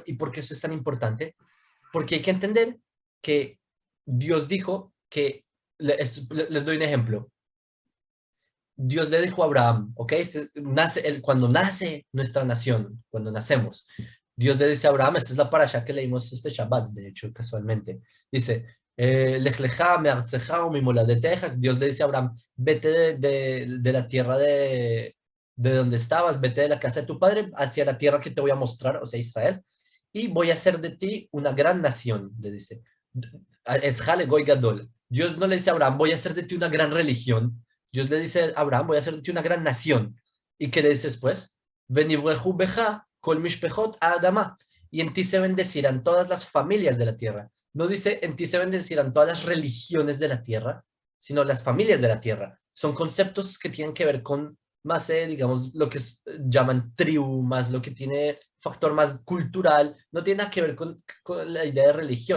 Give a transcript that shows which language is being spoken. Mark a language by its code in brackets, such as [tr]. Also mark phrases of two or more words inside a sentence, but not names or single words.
[es] ¿Y por qué eso es tan importante? Porque hay que entender que Dios dijo que, les doy un ejemplo, Dios le dijo a Abraham, ¿ok? Cuando nace nuestra nación, cuando nacemos, Dios le dice a Abraham, esta es la parasha que leímos este Shabbat, de hecho, casualmente, dice, [he] לך לך מארצך וממולדתך, [es] Dios le dice a Abraham, vete de la tierra de donde estabas, vete de la casa de tu padre hacia la tierra que te voy a mostrar, o sea, Israel, y voy a hacer de ti una gran nación, le dice. [he] ואעשך לגוי גדול. [es] Dios no le dice a Abraham, voy a hacer de ti una gran religión. Dios le dice a Abraham, voy a hacer de ti una gran nación. ¿Y qué le dice después? [he] ונברכו בך כל משפחת האדמה. [es] Y en ti se bendecirán todas las familias de la tierra. No dice en ti se bendecirán todas las religiones de la tierra, sino las familias de la tierra. Son conceptos que tienen que ver con más, digamos, lo que llaman tribu, más lo que tiene factor más cultural, no tiene nada que ver con la idea de religión.